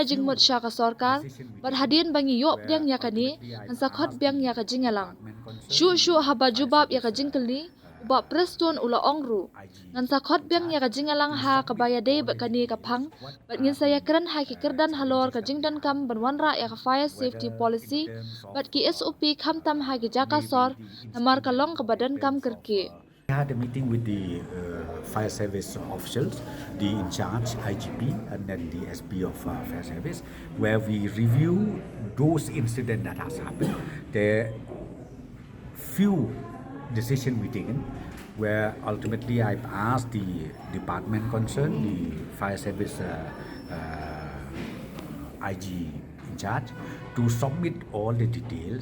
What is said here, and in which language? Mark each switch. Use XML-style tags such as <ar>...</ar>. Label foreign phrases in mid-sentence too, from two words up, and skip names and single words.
<kha>jing mut sya ka sorkar bat hadien bangi yop diang ya kani ansakot biang ya kajing alang shu haba jubab ya kajing kali Bah Prestone ulaong ru ngan sakot biang ya kajing alang ha kabayadei bakani kapang bat ngin saya keren ha kikerdan halor kajing Donkam banwanra ya ka</kha> <en>fire safety policy</en> <kha>bat ki SOP khamtam ha ki jaka sor namar kalong ka badan kam kerki.</kha> <en>We had a meeting with the fire service officials, the in charge IGP and then the SP of fire service, where we review those incidents that has happened. There few decision we taken where ultimately I've asked the department concerned, the fire service IG in charge, to submit all the details.</en>